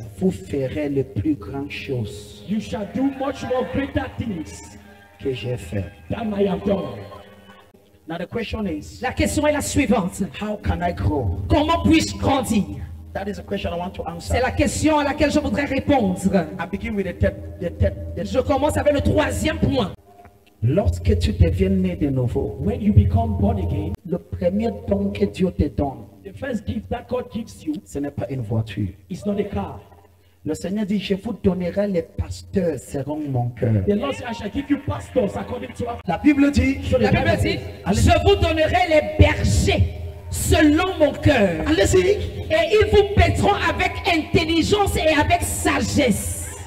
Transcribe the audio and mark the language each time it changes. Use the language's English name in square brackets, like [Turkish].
[French] vous ferez les plus grandes choses [English] you shall do much more greater things [French] que j'ai fait. [English] than I have done. Now the question is, [French] la question est la suivante. [English] how can I grow? [French] Comment puis-je grandir? [English] That is a question I want to answer. [French] C'est la question à laquelle je voudrais répondre. [English] I begin with the [French] Je commence avec le troisième point. Lorsque tu deviens né de nouveau, [English] When you become born again, [French] le premier don que Dieu te donne, [English] the first gift that God gives you [French] ce n'est pas une voiture. [English] is not a car. [French] Le Seigneur dit, je vous donnerai les pasteurs seront mon cœur. [English] The Lord said, I shall give you pastors according to our... [French] La Bible dit, La Bible dit, Allez. je vous donnerai les bergers selon mon cœur. allez-y, Et ils vous paîtront avec intelligence et avec sagesse.